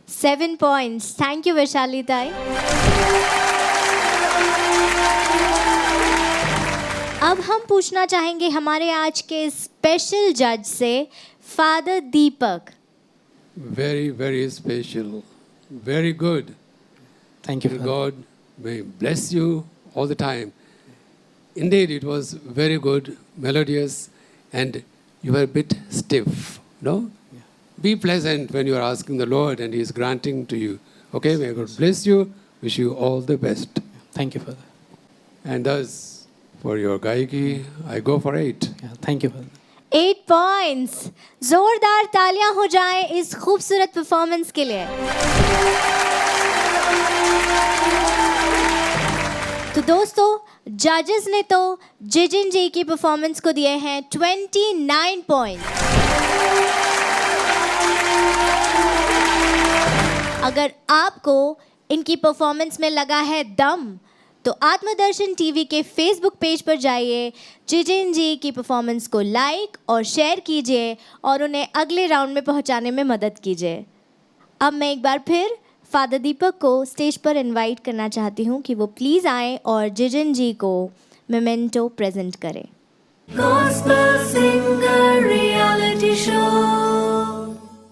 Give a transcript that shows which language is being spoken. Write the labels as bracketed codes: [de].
[hi] 7 points. [en] thank you [hi] Vaishali ताई। अब हम पूछना चाहेंगे हमारे आज के स्पेशल जज से, father Deepak. [en] Very, very special. Very good. Thank you May God may bless you all the time. Indeed, it was very good, melodious, and you were a bit stiff, no? Be pleasant when you are asking the Lord and He is granting to you. Okay, may God bless you. Wish you all the best. Thank you father. And thus, for your gaiki, I go for 8. Thank you father. 8 points. [hi] जोरदार तालियां हो जाएं इस खूबसूरत performance के लिए। तो दोस्तों, जजेस ने तो जिजिन जी की परफॉर्मेंस को दिए हैं 29 पॉइंट। अगर आपको इनकी परफॉर्मेंस में लगा है दम, तो आत्मदर्शन टीवी के फेसबुक पेज पर जाइए, जिजिन जी की परफॉर्मेंस को लाइक और शेयर कीजिए और उन्हें अगले राउंड में पहुंचाने में मदद कीजिए। अब मैं एक बार फिर फादर दीपक को स्टेज पर इनवाइट करना चाहती हूं कि वो प्लीज़ आएँ और जिजिन जी को मेमेंटो प्रेजेंट करें। [en] Gospel Singer Reality Show.